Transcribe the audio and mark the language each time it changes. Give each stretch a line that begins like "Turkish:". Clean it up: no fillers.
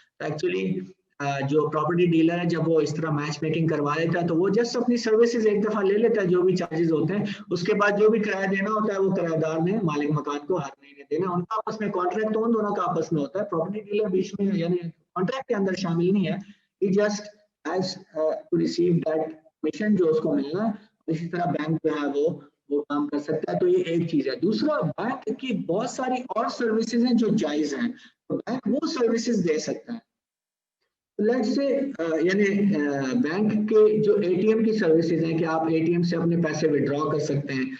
Urdu: تو ایکچولی جو property dealer ہے جب وہ اس طرح میچ میکنگ کروا لیتا ہے تو وہ جسٹ اپنی سروسز ایک دفعہ لے لیتا ہے جو بھی چارجز ہوتے ہیں اس کے بعد جو بھی کرایہ دینا ہوتا ہے وہ کرایہ دار نے مالک مکان کو ہر مہینے دینا. ان کا آپس میں کانٹریکٹ ان دونوں کا آپس میں ہوتا ہے. پراپرٹی ڈیلر بیچ میں یعنی کانٹریکٹ کے اندر شامل نہیں ہے.
English: He just has to receive that commission
Urdu: جو اس کو ملنا ہے. اسی طرح بینک جو ہے وہ کام کر سکتا ہے. تو یہ ایک چیز ہے. دوسرا بینک کی بہت ساری اور سروسز ہیں جو جائز ہیں تو بینک وہ سروسز دے سکتا ہے. لیٹس سے یعنی بینک کے جو اے ٹی ایم کی سروسز ہیں کہ آپ اے ٹی ایم سے اپنے پیسے وڈرا کر سکتے ہیں.